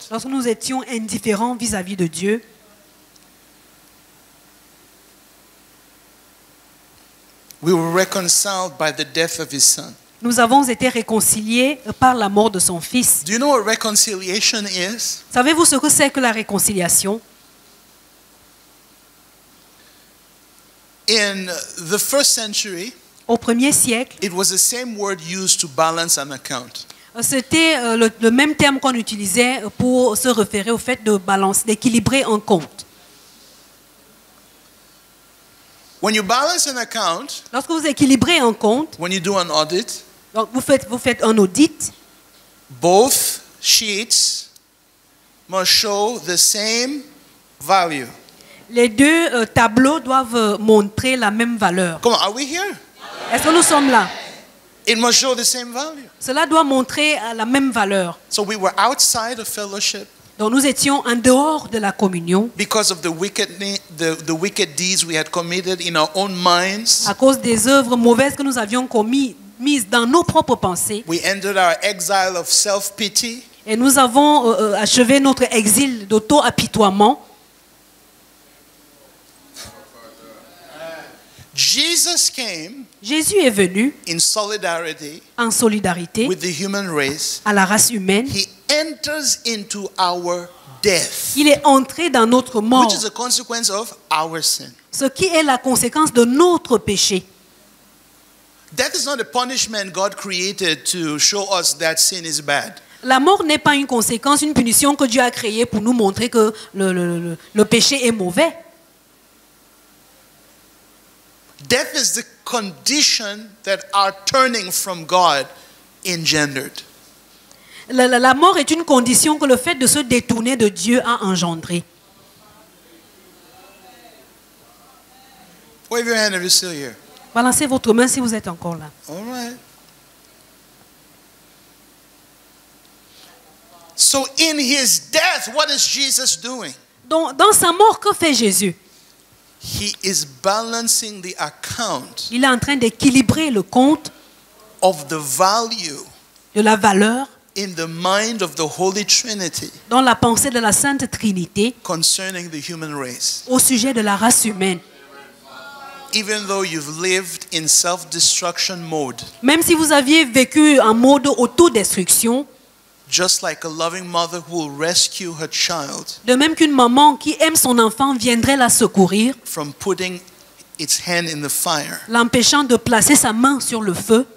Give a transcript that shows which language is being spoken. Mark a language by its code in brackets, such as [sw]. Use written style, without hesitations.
[fr] lorsque nous étions indifférents vis-à-vis de Dieu, [en] we were reconciled by the death of His Son. [fr] nous avons été réconciliés par la mort de son Fils. [en] Do you know what reconciliation is? [fr] Savez-vous ce que c'est que la réconciliation? [en] In the first century, [fr] Au 1er siècle, [en] it was the same word used to balance an account. [fr] c'était le même terme qu'on utilisait pour se référer au fait de balance, d'équilibrer un compte. [en] When you balance an account, [fr] Lorsque vous équilibrez un compte, [en] when you do an audit, [fr] donc vous faites un audit, [en] both sheets must show the same value. [fr] les deux tableaux doivent montrer la même valeur. [en] Come on, are we here? [fr] Est-ce que nous sommes là? [en] It must show the same value. [fr] Cela doit montrer la même valeur. [en] So we were outside of fellowship [fr] Donc nous étions en dehors de la communion [en] because of the wicked deeds we had committed in our own minds. [fr] à cause des œuvres mauvaises que nous avions commises dans nos propres pensées. [en] We ended our exile of self-pity. [fr] Et nous avons achevé notre exil d'auto-apitoiement. [en] Jesus came [fr] Jésus est venu [en] in solidarity [fr] en solidarité [en] with the human race. [fr] à la race humaine. [en] He enters into our death, [fr] Il est entré dans notre mort, [en] which is a consequence of our sin. [fr] ce qui est la conséquence de notre péché. [en] Death is not a punishment God created to show us that sin is bad. [fr] La mort n'est pas une conséquence, une punition que Dieu a créée pour nous montrer que le péché est mauvais. [en] Death is the condition that our turning from God engendered. [fr] La mort est une condition que le fait de se détourner de Dieu a engendré. [en] Wave your hand if you're still here. [fr] Balancez votre main si vous êtes encore là. [en] All right. So in his death, what is Jesus doing? [fr] Donc, dans sa mort, que fait Jésus? [en] He is balancing the account [fr] Il est en train d'équilibrer le compte [en] of the value [fr] de la valeur [en] in the mind of the Holy Trinity [fr] dans la pensée de la Sainte Trinité [en] concerning the human race. [fr] au sujet de la race humaine. [en] Even though you've lived in self-destruction mode, [fr] Même si vous aviez vécu en mode autodestruction, [en] just like a loving mother who will rescue her child [fr] de même qu'une maman qui aime son enfant viendrait la secourir, [en] from putting its hand in the fire, [fr] l'empêchant de placer sa main sur le feu,